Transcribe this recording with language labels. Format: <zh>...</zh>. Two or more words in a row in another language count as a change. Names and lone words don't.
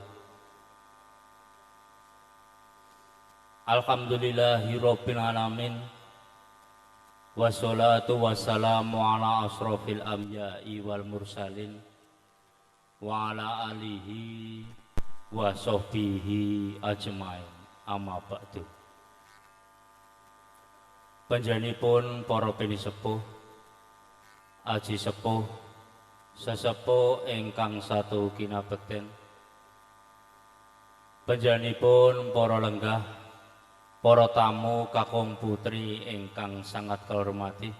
<ar>الحمد لله رب العالمين. والصلاة والسلام على أشرف الأنبياء والمرسلين وعلى آله وصحبه أجمعين. أما بعد.</ar> <jv>Panjenenganipun para pinisepuh, aji sepuh, sesepuh ingkang satu kinabekten. Panjenenganipun para lenggah, para tamu kakung putri ingkang sangat kehormati.</jv>